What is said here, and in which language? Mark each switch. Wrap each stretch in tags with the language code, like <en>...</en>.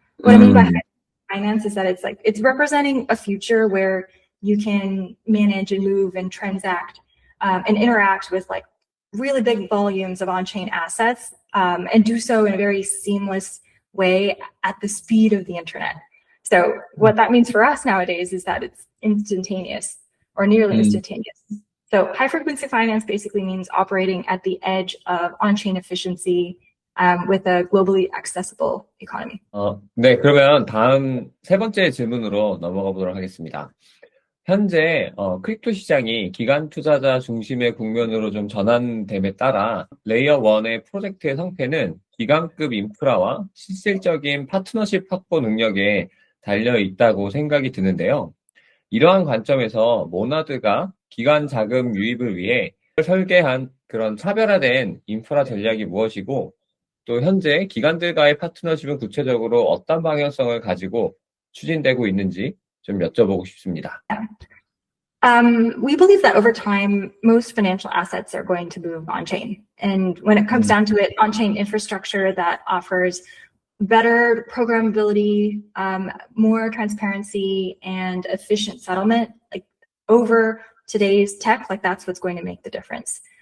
<en>What I mean by high finance is that it's representing a future where you can manage and move and transact and interact with really big volumes of on-chain assets and do so in a very seamless way at the speed of the internet. So what that means for us nowadays is that it's instantaneous or nearly instantaneous. So high frequency finance basically means operating at the edge of on-chain efficiency with a globally accessible economy.</en> <ko>네, 그러면 다음 세 번째 질문으로 넘어가 보도록 하겠습니다. 현재 크립토 시장이 기관 투자자 중심의 국면으로 좀 전환됨에 따라 레이어 1의 프로젝트의 성패는 기관급 인프라와 실질적인 파트너십 확보 능력에 달려 있다고 생각이 드는데요. 이러한 관점에서 모나드가 기관 자금 유입을 위해 설계한 그런 차별화된 인프라 전략이 무엇이고, 또 현재 기관들과의 파트너십은 구체적으로 어떤 방향성을 가지고 추진되고 있는지 좀 여쭤보고 싶습니다.</ko> <en>We believe that over time, most financial assets are going to move on-chain. And when it comes down to it, on-chain infrastructure that offers better programmability, more transparency, and efficient settlement, over today's tech, that's what's going to make the difference.</en>